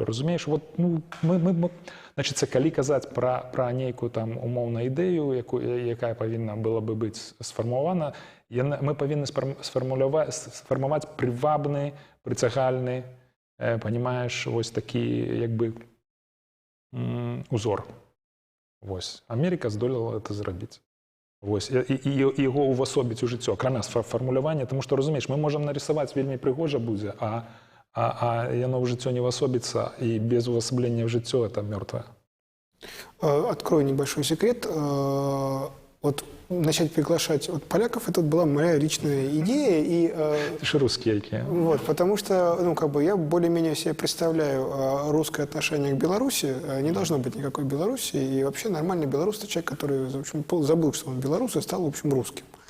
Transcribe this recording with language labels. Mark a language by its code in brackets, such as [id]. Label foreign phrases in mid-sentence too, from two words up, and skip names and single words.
[be] Разумееш, вот, ну, значыцца, калі казаць пра нейкую там умоўную ідэю, якая павінна была бы быць сфармавана, мы павінны сфармаваць прывабны, прыцягальны, понимаешь, вось такі, як бы, узор. Вось. Америка здолела это зрабіць. Вось. І яго увасобіць у жыццё, акрамя фармулявання, тому што, разумееш, мы можам нарисаваць вельмі прыгожа будзе, а яно ў жыццё не увасобіцца, і без увасаблення в жыццё это мёртвае. [ru] Открою небольшой секрет. Вот начать приглашать вот поляков, это была моя личная идея. И, Ты же русские какие. Вот, потому что, ну, как бы я более-менее себе представляю русское отношение к Беларуси. Не должно быть никакой Беларуси. И вообще нормальный белорус – это человек, который, в общем, забыл, что он белорус, и стал, в общем, русским.